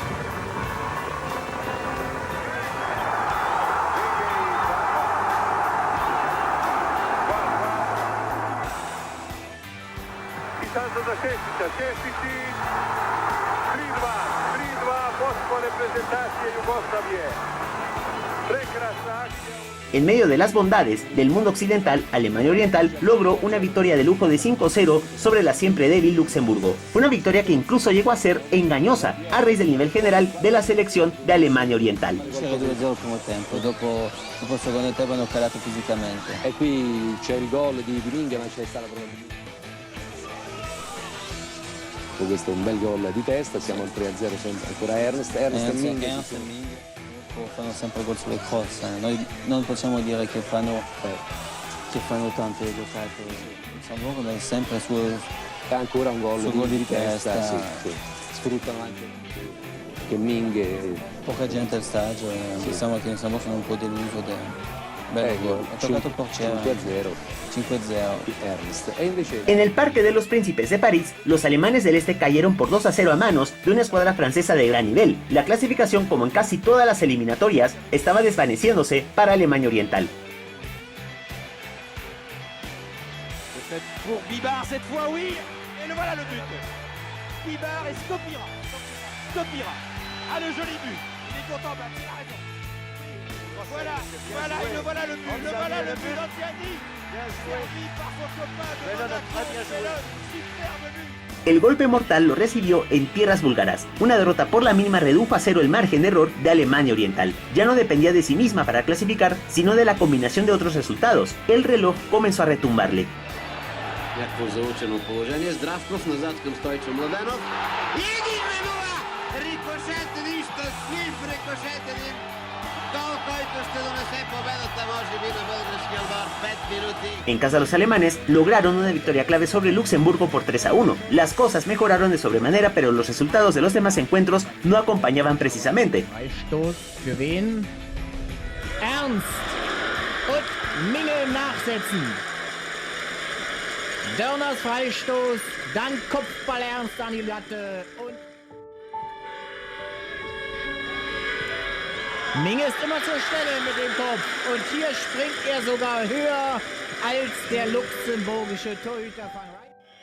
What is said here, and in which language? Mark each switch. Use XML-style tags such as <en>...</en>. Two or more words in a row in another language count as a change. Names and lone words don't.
<hr>Za Šešića, Šešići, 3-2, vodstvo reprezentacije Jugoslavije. Prekrasna akcija.</hr> <es>En medio de las bondades del mundo occidental, Alemania Oriental logró una victoria de lujo de 5-0 sobre la siempre débil Luxemburgo. Fue una victoria que incluso llegó a ser engañosa a raíz del nivel general de la selección de Alemania Oriental.</es> <it>C'era 2-0 il primo tempo, dopo il secondo tempo hanno calato fisicamente. E qui c'è il gol di Biringa, ma c'è stata probabilmente. Questo è un bel gol di testa, siamo al 3-0 sempre ancora Ernst e Minge fanno sempre gol sulle cross, noi non possiamo dire che fanno tante giocate, Luxemburgo è sempre è ancora un gol di testa, sì. Sfruttano anche che Minge, poca gente al stadio, pensiamo che sono un po' deluso bello gol, ha toccato il portiere 5-0 Ernst. E invece...</it> <es>En el Parque de los Príncipes de París, los alemanes del este cayeron por 2-0 a manos de una escuadra francesa de gran nivel. La clasificación, como en casi todas las eliminatorias, estaba desvaneciéndose para Alemania Oriental.</es> <fr>Pour Bibard cette fois, oui, et le voilà le but. Bibard et Skopira. Ah, le joli but. Il est content, il a raison. Voilà, le but d'Antiani. Servi par son copain de Monaco, superbe but.</fr> <es>El golpe mortal lo recibió en tierras búlgaras. Una derrota por la mínima redujo a 0 el margen de error de Alemania Oriental. Ya no dependía de sí misma para clasificar, sino de la combinación de otros resultados. El reloj comenzó a retumbarle.</es> <bg>Яко заучено положение, Здравков назад към Стойчо Младенов. 1-0! Рикошет, нищо, слив рикошет един. Гол, който ще донесе победата, може би, на българския отбор. 5 минути.</bg> <es>En casa los alemanes lograron una victoria clave sobre Luxemburgo por 3-1. Las cosas mejoraron de sobremanera, pero los resultados de los demás encuentros no acompañaban precisamente.</es> <de>Freistoß für wen? Ernst und Minge nachsetzen. Dörners Freistoß, dann Kopfball Ernst an die Latte und Minge ist immer zur Stelle mit dem Kopf und hier springt er sogar höher als der luxemburgische Torhüter von Rein.</de>